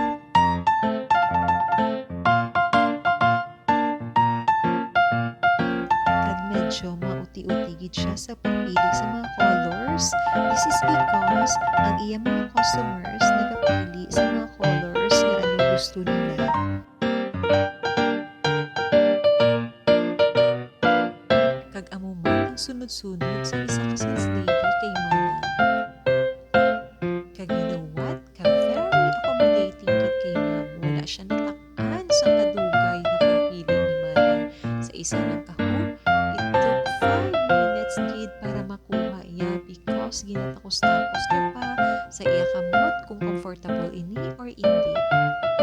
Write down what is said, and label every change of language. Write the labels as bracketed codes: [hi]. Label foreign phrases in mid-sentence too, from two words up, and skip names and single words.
[hil] Kag medyo mauti-uti gid siya sa pagpili sa mga colors. [en] This is because [hil] ang iya mga customers nagapili sa mga colors nga ano gusto nila. Kag amo man ang sunod-sunod sa isa ka sales lady kay Manang. Kag [en] you know what? [hil] Kag [en] very accommodating [hil] gid kay ma'am. Wala siya natak-an sa kadugay na pagpili ni Manang sa isa ng kahon. [en] It took 5 minutes [hil] gid para makuha iya because ginatakos-takos niya pa sa iya kamot kung comfortable ini or hindi.